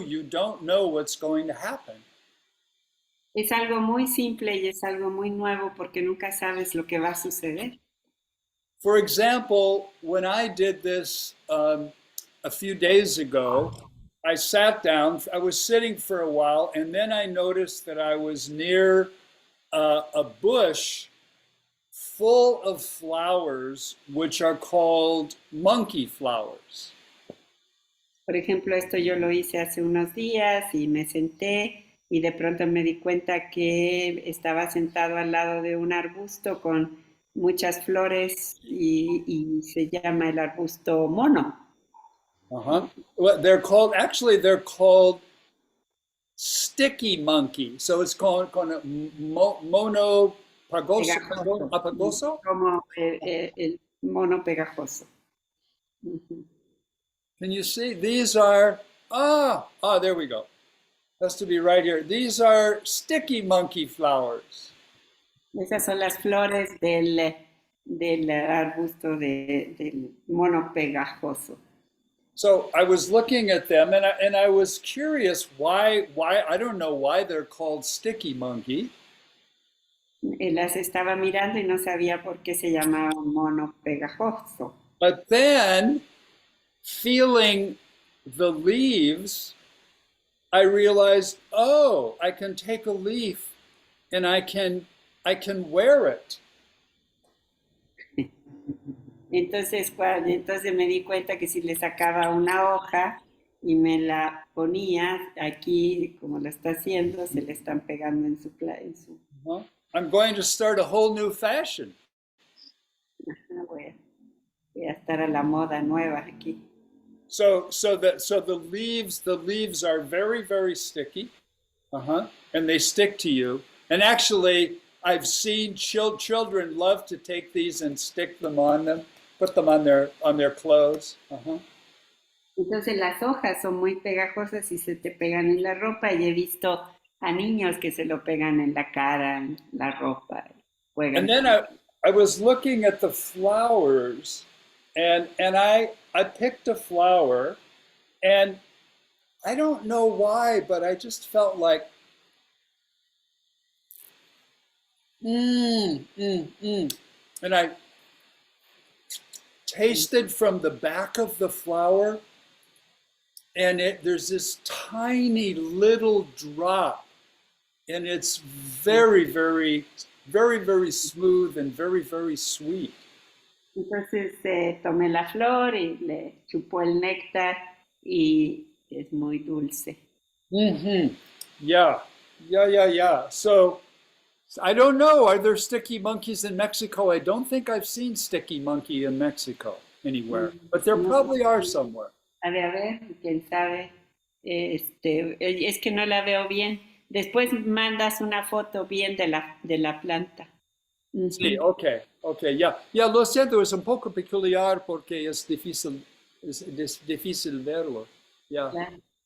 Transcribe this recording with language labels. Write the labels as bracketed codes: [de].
[en] You don't know what's going to happen. [es] Es algo muy simple y es algo muy nuevo porque nunca sabes lo que va a suceder. [en] For example, when I did this a few days ago, I sat down, I was sitting for a while, and then I noticed that I was near a bush full of flowers, which are called monkey flowers. [es] Por ejemplo, esto yo lo hice hace unos días y me senté y de pronto me di cuenta que estaba sentado al lado de un arbusto con muchas flores y se llama el arbusto mono, Uh-huh. [en] Well, they're called, actually, they're called sticky monkey. So it's called mono pagoso, [es] pegajoso, apagoso. como el mono pegajoso. Ujú. [en] Can you see? These are, there we go. Has to be right here. These are sticky monkey flowers. [es] Esas son las flores del arbusto del mono pegajoso. [en] So I was looking at them and I was curious why I don't know why they're called sticky monkey. [es] Las estaba mirando y no sabía por qué se llamaba mono pegajoso. [en] But then feeling the leaves, I realized, oh, I can take a leaf and I can wear it. [es] Entonces me di cuenta que si le sacaba una hoja y me la ponía aquí, como lo está haciendo, se le están pegando en su. Uh-huh. [en] I'm going to start a whole new fashion. [es] Voy a estar a la moda nueva aquí. [en] So the leaves are very, very sticky. Uh-huh. And they stick to you. And actually, I've seen children love to take these and stick them on them, put them on their clothes. Uh-huh. [es] Entonces las hojas son muy pegajosas y se te pegan en la ropa y he visto a niños que se lo pegan en la cara, en la ropa, [en] And [es] juegan [en] then [es] con. [en] I was looking at the flowers, and I picked a flower, and I don't know why, but I just felt like and I tasted from the back of the flower, and there's this tiny little drop, and it's very, very, very, very smooth and very, very sweet. [es] Entonces tomé la flor y le chupó el néctar y es muy dulce. [en] Mm-hmm. Yeah, yeah. So I don't know. Are there sticky monkeys in Mexico? I don't think I've seen sticky monkey in Mexico anywhere, but there [es] No, [en] probably are somewhere. [es] a ver, quién sabe. Es que no la veo bien. Después mandas una foto bien de la planta. Sí, Ujú. ok, ya, lo siento, es un poco peculiar porque es difícil verlo. Ya, Claro.